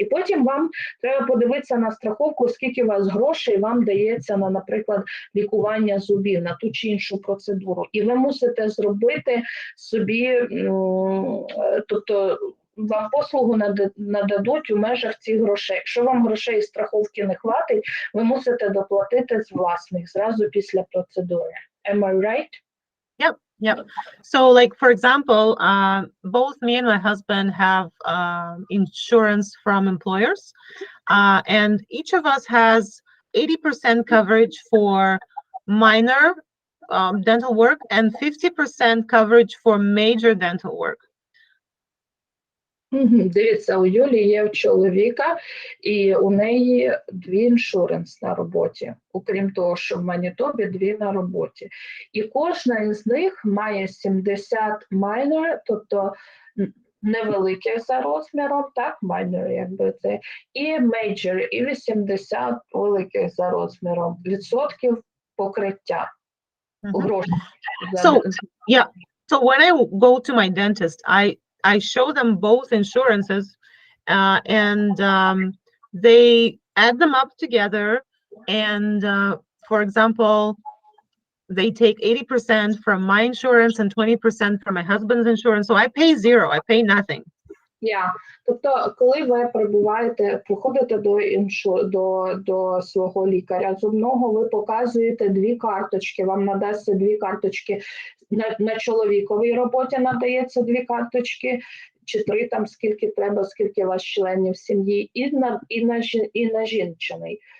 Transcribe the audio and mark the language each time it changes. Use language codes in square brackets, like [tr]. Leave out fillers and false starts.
[uk] І потім вам треба подивитися на страховку, скільки у вас грошей вам дається на, наприклад, лікування зубів, на ту чи іншу процедуру. І ви мусите зробити собі, тобто вам послугу нададуть у межах цих грошей. Якщо вам грошей страховки не хватить, ви мусите доплатити з власних зразу після процедури. [en] Am I right? Yep, yep. So, like, for example, both me and my husband have insurance from employers, and each of us has 80% coverage for minor dental work and 50% coverage for major dental work. [uk] Дивіться, у Юлі є у чоловіка, і у неї дві іншуренс на роботі. Окрім того, що в Манітобі дві на роботі. І кожна із них має 70 minor, тобто невелике за розміром, так, minor, якби це, і major, і 80 великих за розміром відсотків покриття. Грошей. [en] So, yeah. So when I go to my dentist, I show them both insurances, and they add them up together. And for example, they take 80% from my insurance and 20% from my husband's insurance. So I pay zero. I pay nothing. Yeah. [uk] Тобто, коли ви приходите до свого лікаря зубного, ви показуєте дві карточки, вам надасться дві карточки, на чоловіковій роботі надається дві карточки, чи три, там скільки треба, скільки у вас членів сім'ї, і на жінчиний.